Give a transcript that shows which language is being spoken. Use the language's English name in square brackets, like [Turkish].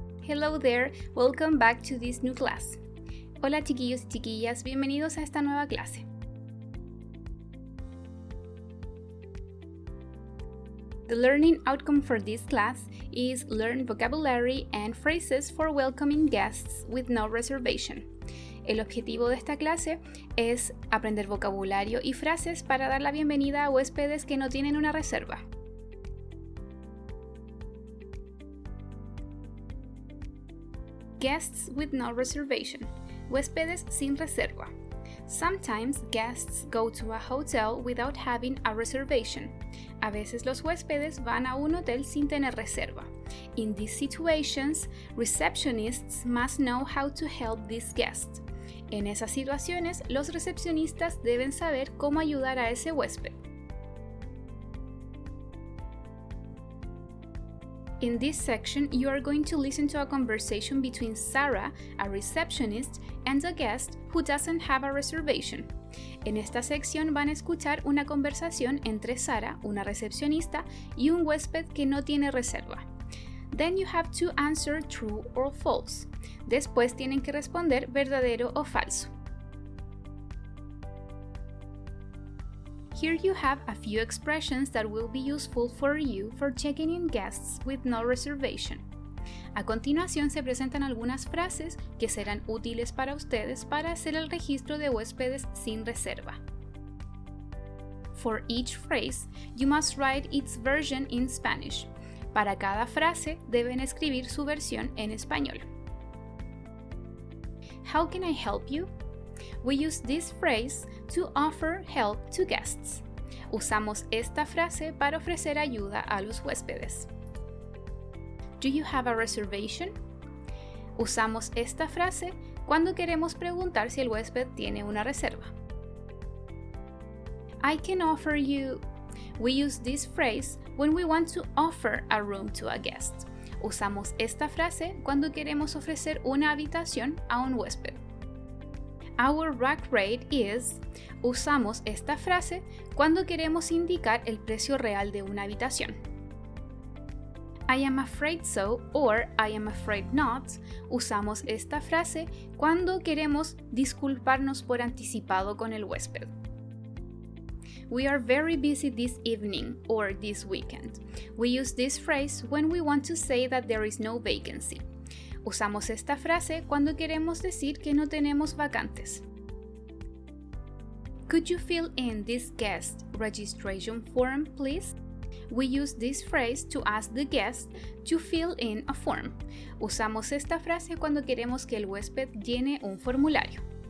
[English] Hello there, welcome back to this new class. [Spanish] Hola chiquillos y chiquillas, bienvenidos a esta nueva clase. [English] The learning outcome for this class is learn vocabulary and phrases for welcoming guests with no reservation. [Spanish] El objetivo de esta clase es aprender vocabulario y frases para dar la bienvenida a huéspedes que no tienen una reserva. [English] Guests with no reservation. [Spanish] Huéspedes sin reserva. [English] Sometimes guests go to a hotel without having a reservation. [Spanish] A veces los huéspedes van a un hotel sin tener reserva. [English] In these situations, receptionists must know how to help these guests. [Spanish] En esas situaciones, los recepcionistas deben saber cómo ayudar a ese huésped. [English] In this section, you are going to listen to a conversation between Sarah, a receptionist, and a guest who doesn't have a reservation. [Spanish] En esta sección van a escuchar una conversación entre Sarah, una recepcionista, y un huésped que no tiene reserva. [English] Then you have to answer true or false. [Spanish] Después tienen que responder verdadero o falso. [English] Here you have a few expressions that will be useful for you for checking in guests with no reservation. [Spanish] A continuación se presentan algunas frases que serán útiles para ustedes para hacer el registro de huéspedes sin reserva. [English] For each phrase, you must write its version in Spanish. [Spanish] Para cada frase deben escribir su versión en español. [English] How can I help you? We use this phrase to offer help to guests. [Spanish] Usamos esta frase para ofrecer ayuda a los huéspedes. [English] Do you have a reservation? [Spanish] Usamos esta frase cuando queremos preguntar si el huésped tiene una reserva. [English] I can offer you. We use this phrase when we want to offer a room to a guest. [Spanish] Usamos esta frase cuando queremos ofrecer una habitación a un huésped. [English] Our rack rate is. [Spanish] Usamos esta frase cuando queremos indicar el precio real de una habitación. [English] I am afraid so or I am afraid not. [Spanish] Usamos esta frase cuando queremos disculparnos por anticipado con el huésped. [English] We are very busy this evening or this weekend. We use this phrase when we want to say that there is no vacancy. [Spanish] Usamos esta frase cuando queremos decir que no tenemos vacantes. [English] Could you fill in this guest registration form, please? We use this phrase to ask the guest to fill in a form. [Spanish] Usamos esta frase cuando queremos que el huésped llene un formulario.